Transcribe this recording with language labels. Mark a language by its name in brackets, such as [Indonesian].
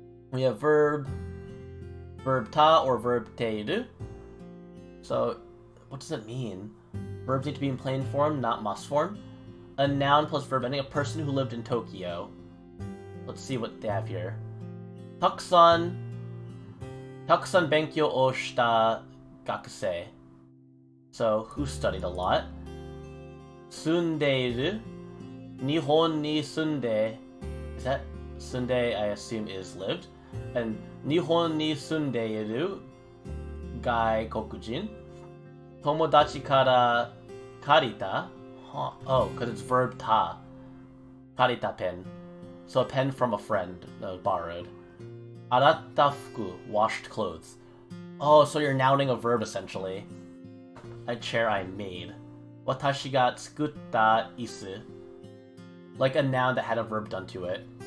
[English] We have verb ta or verb teiru. So what does it mean? Verbs need to be in plain form, not must form. A noun plus verb ending, a person who lived in Tokyo. Let's see what they have here. [Japanese] たくさん勉強をした学生 [English] So, who studied a lot? [Japanese] 住んでいる日本に住んで [English] Is that 住んで I assume is lived? [Japanese] And 日本に住んでいる外国人友達から借りた [English] Oh, because it's verb ta. [Japanese] 借りた pen. [English] So a pen from a friend, borrowed. [Japanese] 洗った服 [English] washed clothes. Oh, so you're nouning a verb essentially. A chair I made. [Japanese] 私が作った椅子 [English] Like a noun that had a verb done to it.